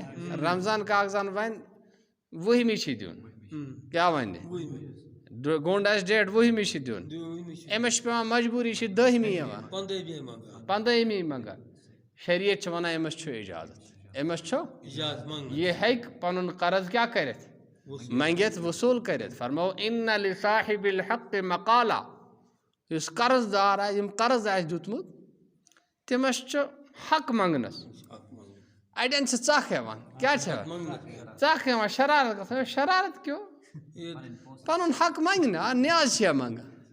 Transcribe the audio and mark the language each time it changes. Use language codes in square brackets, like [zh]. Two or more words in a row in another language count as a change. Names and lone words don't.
[ks] رمضان کاک زَن وَنہِ 20مہِ چھِ دیُن، کیٛاہ وَنہِ گوٚنٛڈ آسہِ ڈیٹ 20مہِ چھِ دیُن، أمِس چھِ پٮ۪وان مجبوٗری چھِ 10مہِ یِوان 15مہِ منٛگان. شریعت چھِ وَنان أمِس چھُ اِجازت، أمِس چھُ یہِ ہیٚکہِ پَنُن قرض کیٛاہ کٔرِتھ؟ منٛگِتھ وصوٗل کٔرِتھ. فرمو [ar] اِنَّ لِصاحِبِ الحق مقالہ. [ks] یُس قرض دار آسہِ، یِم قرض آسہِ دیُتمُت تٔمِس چھُ حق منٛگنَس. اَڑٮ۪ن چھِ ژکھ یِوان. کیٛاہ چھِ یِوان؟ ژکھ یِوان، شرارت گژھان. شرارت کیوں؟ پَنُن حق منٛگہِ نہ، نیاز چھِ منٛگان.